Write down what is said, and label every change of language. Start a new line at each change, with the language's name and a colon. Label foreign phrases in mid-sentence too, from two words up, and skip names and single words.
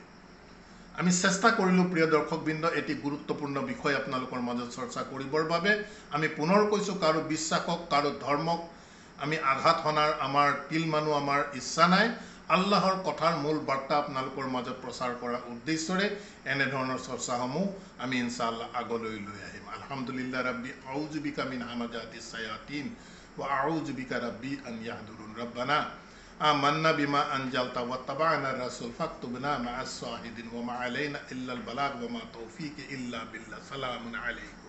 Assamese: আমি চেষ্টা কৰিলোঁ প্ৰিয় দৰ্শকবৃন্দ এটি গুৰুত্বপূৰ্ণ বিষয় আপোনালোকৰ মাজত চৰ্চা কৰিবৰ বাবে। আমি পুনৰ কৈছোঁ, কাৰো বিশ্বাসক, কাৰো ধৰ্মক আমি আঘাত সনাৰ আমাৰ তিল মানুহ আমাৰ ইচ্ছা নাই। আল্লাহৰ কথাৰ মূল বাৰ্তা আপোনালোকৰ মাজত প্ৰচাৰ কৰাৰ উদ্দেশ্যৰে এনেধৰণৰ চৰ্চাসমূহ আমি ইনশাআল্লাহ আগলৈ লৈ আহিম।
Arabic: الحمد لله ربي أعوذ بك من همزات الشياطين وأعوذ بك رب أن يحضرون. ربنا آمنا بما أنزلت واتبعنا الرسول فاكتبنا مع الشاهدين وما علينا إلا البلاغ وما توفيقي إلا بالله. سلام عليكم.